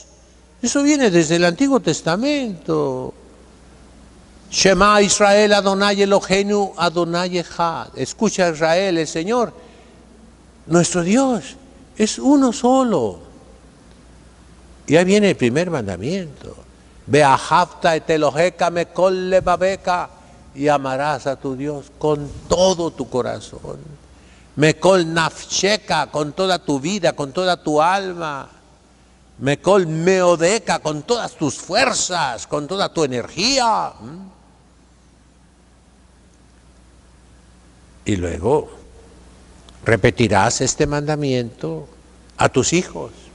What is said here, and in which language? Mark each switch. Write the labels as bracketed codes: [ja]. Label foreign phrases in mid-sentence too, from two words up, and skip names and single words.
[es] Eso viene desde el Antiguo Testamento. [he] שמע ישראל אדני אלוהינו אדני אחד. [es] Escucha Israel, el Señor, nuestro Dios, es uno solo. Y ahí viene el primer mandamiento. [he] ואהבת את אלוהיך מכל לבבך. [es] Y amarás a tu Dios con todo tu corazón. [he] מכל נפשך, [es] con toda tu vida, con toda tu alma. [he] מכל מאודך, [es] con todas tus fuerzas, con toda tu energía. Y luego repetirás este mandamiento a tus hijos.